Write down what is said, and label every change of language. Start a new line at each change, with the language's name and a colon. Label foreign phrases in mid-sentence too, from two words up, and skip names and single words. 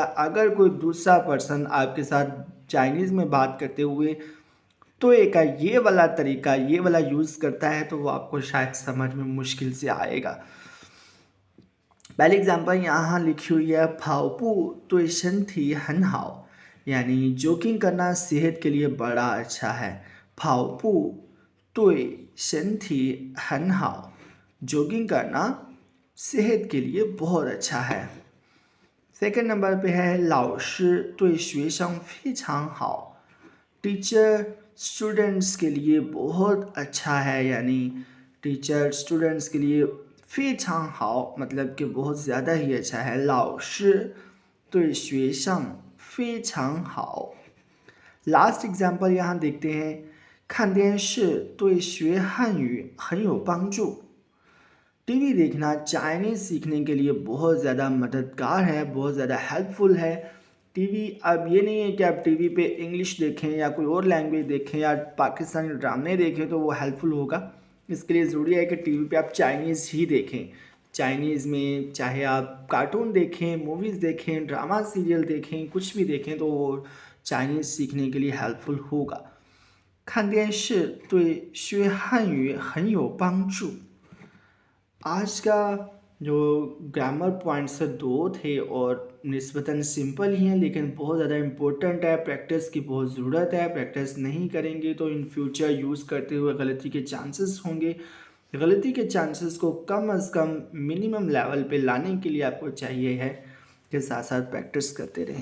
Urdu: اگر کوئی دوسرا پرسن آپ کے ساتھ چائنیز میں بات کرتے ہوئے تو ایک یہ والا طریقہ، یہ والا یوز کرتا ہے، تو وہ آپ کو شاید سمجھ میں مشکل سے آئے گا. پہلی ایگزامپل یہاں لکھی ہوئی ہے,
Chinese: 跑步对身体很好,
Urdu: یعنی جوکنگ کرنا صحت کے لیے بڑا اچھا ہے.
Chinese: 跑步对身体很好
Urdu: جوگنگ کرنا صحت کے لیے بہت اچھا ہے.
English: second number
Urdu: پہ ہے
Chinese: 老师对学生非常好
English: teacher students
Urdu: کے لیے بہت اچھا ہے، یعنی
English: teacher students
Urdu: کے لیے
Chinese: 非常好
Urdu: مطلب کہ بہت زیادہ ہی اچھا ہے.
Chinese: 老师对学生非常好
English: last example
Urdu: یہاں دیکھتے ہیں
Chinese: 看电视对学汉语很有帮助
Urdu: ٹی وی دیکھنا چائنیز سیکھنے کے لیے بہت زیادہ مددگار ہے، بہت زیادہ ہیلپ فل ہے. ٹی وی اب یہ نہیں ہے کہ آپ ٹی وی پہ انگلش دیکھیں یا کوئی اور لینگویج دیکھیں یا پاکستانی ڈرامے دیکھیں تو وہ ہیلپ فل ہوگا. اس کے لیے ضروری ہے کہ ٹی وی پہ آپ چائنیز ہی دیکھیں. چائنیز میں چاہے آپ کارٹون دیکھیں، موویز دیکھیں,
English: drama serial
Urdu: دیکھیں، کچھ بھی دیکھیں تو وہ چائنیز سیکھنے کے لیے ہیلپ فل ہوگا.
Chinese: 看电视对学汉语很有帮助
Urdu: آج کا جو
English: grammar points
Urdu: 2 تھے اور نسبتاً سمپل ہی ہیں، لیکن بہت زیادہ امپورٹنٹ ہے. پریکٹس کی بہت ضرورت ہے۔ پریکٹس نہیں کریں گے تو
English: in future use
Urdu: کرتے ہوئے غلطی کے چانسز ہوں گے. غلطی کے چانسز کو کم از کم
English: minimum level
Urdu: پہ لانے کے لیے آپ کو چاہیے ہے کہ ساتھ ساتھ پریکٹس کرتے رہیں.